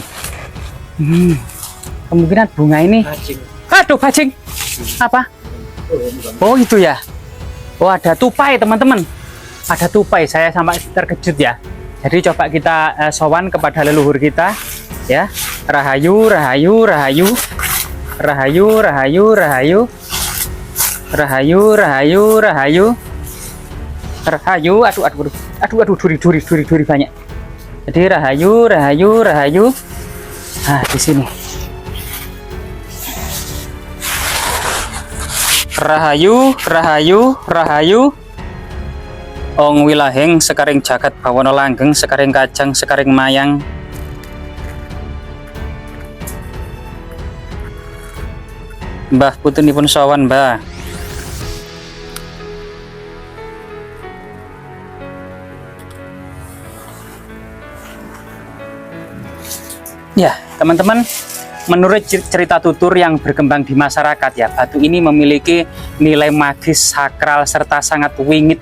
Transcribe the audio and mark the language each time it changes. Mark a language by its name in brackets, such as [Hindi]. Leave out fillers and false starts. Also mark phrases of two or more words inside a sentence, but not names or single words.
[Indonesian] Kemungkinan bunga ini. Aduh, bajing. Apa? Oh, itu ya. Oh, ada tupai, teman-teman. Ada tupai. Saya sampai terkejut ya. Jadi coba kita sowan kepada leluhur kita ya. [Javanese] Rahayu, rahayu, rahayu. Rahayu, rahayu, rahayu. Rahayu, rahayu, rahayu. [Indonesian] Rahayu, aduh, duri banyak. [Javanese] Jadi rahayu, rahayu, rahayu. [Indonesian] Nah, di sini. [Javanese] Rahayu, rahayu, rahayu. Ong wilaheng sekaring jagat bawana langgeng sekaring kajang sekaring mayang. Mbah putunipun sowan, Mbah. [Indonesian] Ya, teman-teman, menurut cerita tutur yang berkembang di masyarakat ya, batu ini memiliki nilai magis, sakral, serta sangat wingit.